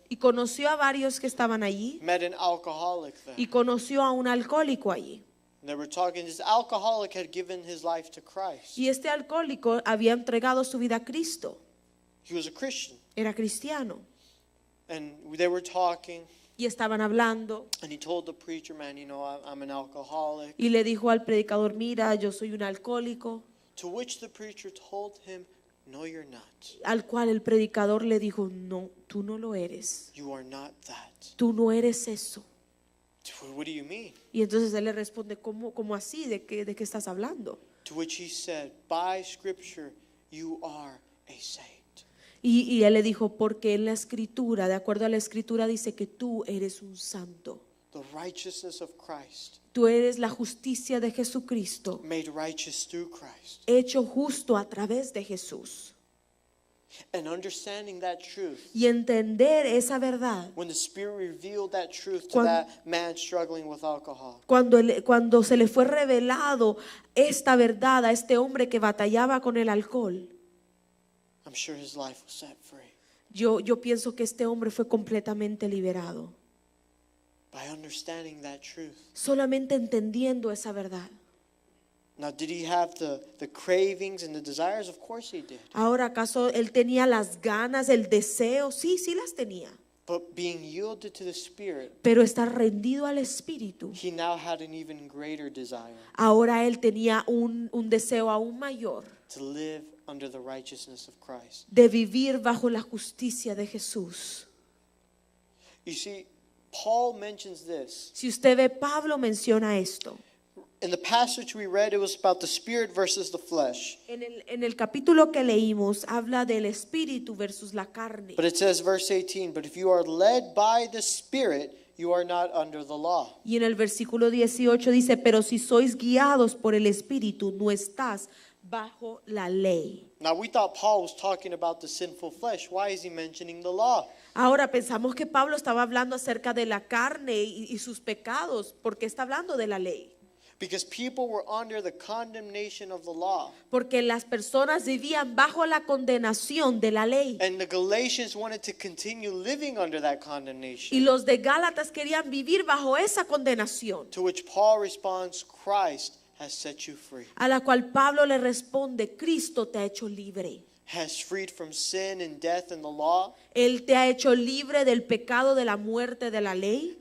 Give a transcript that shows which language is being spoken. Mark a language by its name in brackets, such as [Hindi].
[Spanish] Y conoció a varios que estaban allí. [English] Met an alcoholic there. [Spanish] Y conoció a un alcohólico allí. [English] And they were talking. This alcoholic had given his life to Christ. [Spanish] Y este alcohólico había entregado su vida a Cristo. [English] He was a Christian. [Spanish] Era cristiano. [English] And they were talking. [Spanish] Y estaban hablando. [English] And he told the preacher, man, you know, I'm an alcoholic. [Spanish] Y le dijo al predicador, mira, yo soy un alcohólico. [English] To which the preacher told him, no, you're not. [Spanish] Al cual el predicador le dijo, no, tú no lo eres. [English] You are not that. [Spanish] Tú no eres eso. [English] What do you mean? [Spanish] Y entonces él le responde, ¿cómo así? ¿De qué estás hablando? [English] To which he said, by scripture, you are a saint. [Spanish] Y él le dijo, porque en la escritura, de acuerdo a la escritura, dice que tú eres un santo. [English] The righteousness of Christ, [Spanish] Tú eres la justicia de Jesucristo, [English] made righteous through Christ. [Spanish] hecho justo a través de Jesús. [English] And understanding that truth, [Spanish] Y entender esa verdad, [English] when the Spirit revealed that truth to [Spanish] Cuando- [English] that man struggling with alcohol, [Spanish] cuando se le fue revelado esta verdad a este hombre que batallaba con el alcohol, [English] I'm sure his life was set free. [Spanish] yo pienso que este hombre fue completamente liberado. [English] By understanding that truth. [Spanish] Solamente entendiendo esa verdad. [English] Now, did he have the cravings and the desires? Of course he did. [Spanish] Ahora, ¿acaso él tenía las ganas, el deseo? Sí las tenía. [English] But being yielded to the Spirit, [Spanish] Pero estar rendido al Espíritu, [English] he now had an even greater desire [Spanish] ahora él tenía un deseo aún mayor [English] to live under the righteousness of Christ. [Spanish] de vivir bajo la justicia de Jesús. [English] You see, Paul mentions this. [Spanish] Si usted ve, Pablo menciona esto. [English] In the passage we read, it was about the Spirit versus the flesh. [Spanish] En el capítulo que leímos habla del Espíritu versus la carne. [English] But it says, verse 18, but if you are led by the Spirit, you are not under the law. [Spanish] Y en el versículo 18 dice, pero si sois guiados por el Espíritu, no estás bajo la ley. [English] Now, we thought Paul was talking about the sinful flesh. Why is he mentioning the law? [Spanish] Ahora pensamos que Pablo estaba hablando acerca de la carne y sus pecados, porque está hablando de la ley. [English] Because people were under the condemnation of the law. [Spanish] Porque las personas vivían bajo la condenación de la ley. [English] And the Galatians wanted to continue living under that [Spanish] Y [English] condemnation. [Spanish] los de Gálatas querían vivir bajo esa condenación. [English] To which Paul responds, Christ has set you free. [Spanish] A la cual Pablo le responde, Cristo te ha hecho libre. [English] Has freed from sin and death and the law. [Spanish] Él te ha hecho libre del pecado, de la muerte, de la ley.